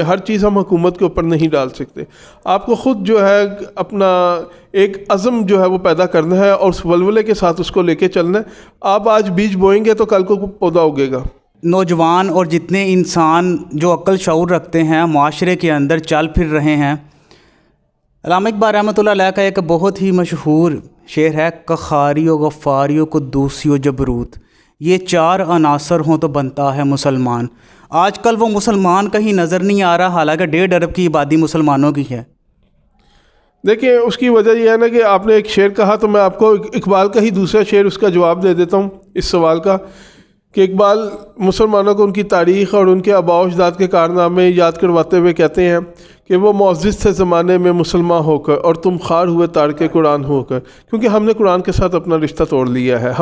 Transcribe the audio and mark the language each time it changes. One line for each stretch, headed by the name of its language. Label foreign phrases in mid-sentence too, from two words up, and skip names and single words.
Urdu: ہر چیز ہم حکومت کے اوپر نہیں ڈال سکتے۔ آپ کو خود جو ہے اپنا ایک عزم جو ہے وہ پیدا کرنا ہے اور اس ولولے کے ساتھ اس کو لے کے چلنا ہے۔ آپ آج بیج بوئیں گے تو کل کو پودا اگے گا۔ نوجوان اور جتنے انسان جو عقل شعور رکھتے ہیں معاشرے کے اندر چل پھر رہے ہیں، علامہ اقبال رحمۃ اللہ علیہ کا ایک بہت ہی مشہور شعر ہے، کخاری و غفاری و قدوسی و جبروت، یہ 4 عناصر ہوں تو بنتا ہے مسلمان۔ آج کل وہ مسلمان کہیں نظر نہیں آ رہا، حالانکہ 1.5 ارب کی آبادی مسلمانوں کی ہے۔ دیکھیں، اس کی وجہ یہ ہے نا کہ آپ نے ایک شعر کہا تو میں آپ کو اقبال کا ہی دوسرا شعر اس کا جواب دے دیتا ہوں اس سوال کا، کہ اقبال مسلمانوں کو ان کی تاریخ اور ان کے آباء و اجداد کے کارنامے یاد کرواتے ہوئے کہتے ہیں کہ وہ معزز تھے زمانے میں مسلمان ہو کر، اور تم خوار ہوئے تارک قرآن ہو کر، کیونکہ ہم نے قرآن کے ساتھ اپنا رشتہ توڑ لیا ہے۔